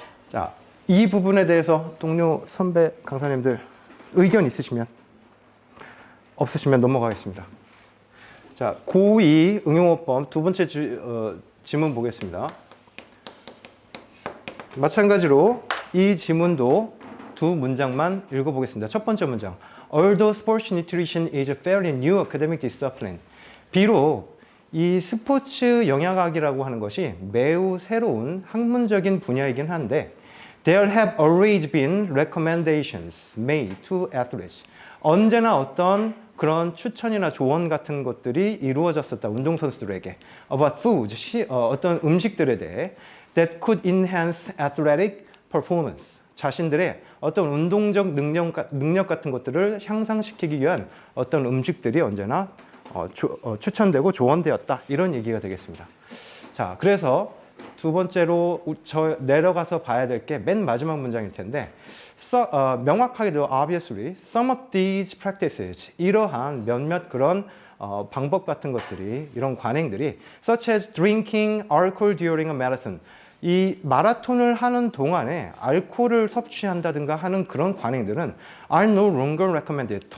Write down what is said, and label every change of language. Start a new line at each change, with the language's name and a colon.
Korean: 자, 이 부분에 대해서 동료 선배 강사님들 의견 있으시면 없으시면 넘어가겠습니다. 자, 고2 응용어법 두 번째 지문 보겠습니다. 마찬가지로 이 지문도 두 문장만 읽어보겠습니다. 첫 번째 문장.
English: Although sports nutrition is a fairly new academic discipline.
Korean: 비록 이 스포츠 영양학이라고 하는 것이 매우 새로운 학문적인 분야이긴 한데
English: There have always been recommendations made to athletes.
Korean: 언제나 어떤 그런 추천이나 조언 같은 것들이 이루어졌었다. 운동선수들에게.
English: About foods,
Korean: 어떤 음식들에 대해
English: that could enhance athletic performance.
Korean: 자신들의 어떤 운동적 능력 같은 것들을 향상시키기 위한 어떤 음식들이 언제나 추천되고 조언되었다. 이런 얘기가 되겠습니다. 자, 그래서 두 번째로 내려가서 봐야 될 게 맨 마지막 문장일 텐데 명확하게도
English: obviously some of these practices
Korean: 이러한 몇몇 그런 방법 같은 것들이 이런 관행들이
English: such as drinking alcohol during a marathon
Korean: 이 마라톤을 하는 동안에 알코올을 섭취한다든가 하는 그런 관행들은
English: are no longer recommended.